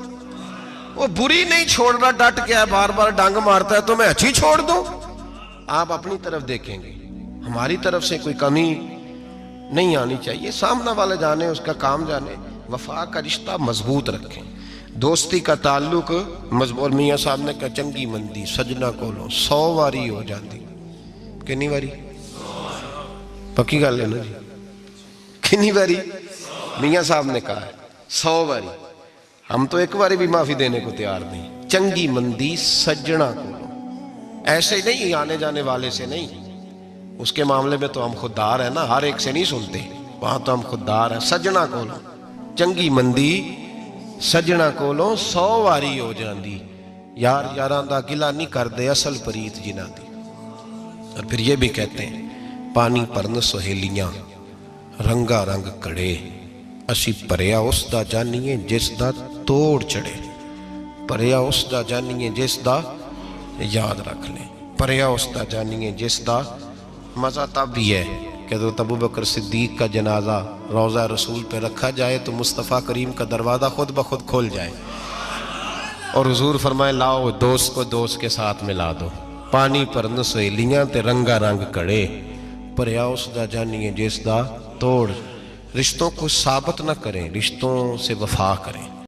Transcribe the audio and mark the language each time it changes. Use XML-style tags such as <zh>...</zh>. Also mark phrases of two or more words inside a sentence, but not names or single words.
<ur>وہ بری نہیں چھوڑ رہا، ڈٹ گیا ہے، بار بار ڈانگ مارتا ہے تو میں اچھی چھوڑ دوں؟ آپ اپنی طرف دیکھیں گے، ہماری طرف سے کوئی کمی نہیں آنی چاہیے. سامنے والا جانے، اس کا کام جانے. وفا کا رشتہ مضبوط رکھیں، دوستی کا تعلق مضبوط.</ur> <pa>میاں صاحب</pa> <ur>نے کہا</ur> <pa>چنگی مندی سجنا کولوں 100 واری ہو جاندی. کنی واری؟ پکی گل ہے نا جی، کنی واری؟</pa> <ur>میاں صاحب نے کہا ہے</ur> <pa>100 واری.</pa> <ur>ہم تو ایک باری بھی معافی دینے کو تیار نہیں.</ur> <pa>چنگی مندی سجنا کولوں،</pa> <ur>ایسے نہیں آنے جانے والے سے نہیں. اس کے معاملے میں تو ہم خوددار ہیں نا، ہر ایک سے نہیں سنتے، وہاں تو ہم خوددار ہیں.</ur> <pa>سجنا کولوں چنگی مندی سجنا کولوں 100 واری ہو جاندی. یار یاراں دا گلا نہیں کر دے اصل پریت جنہ دی.</pa> <ur>اور پھر یہ بھی کہتے ہیں</ur> <pa>پانی پرن سہیلیاں رنگا رنگ کڑے، اسی پریا اس دا جانیے جس دا توڑ چڑھے. پریا اس دا جانیے جس دا،</pa> <ur>یاد رکھ لیں،</ur> <pa>پریا اس دا جانیے جس دا.</pa> <ur>مزہ تب بھی ہے کہ حضرت ابو بکر صدیق کا جنازہ روضہ رسول پہ رکھا جائے تو مصطفیٰ کریم کا دروازہ خود بخود کھول جائے اور حضور فرمائے لاؤ دوست کو دوست کے ساتھ ملا دو.</ur> <pa>پانی پرن سہیلیاں تے رنگا رنگ کڑے، پریا اس دا جانیے جس دا توڑ.</pa> <ur>رشتوں کو ثابت نہ کریں، رشتوں سے وفا کریں.</ur>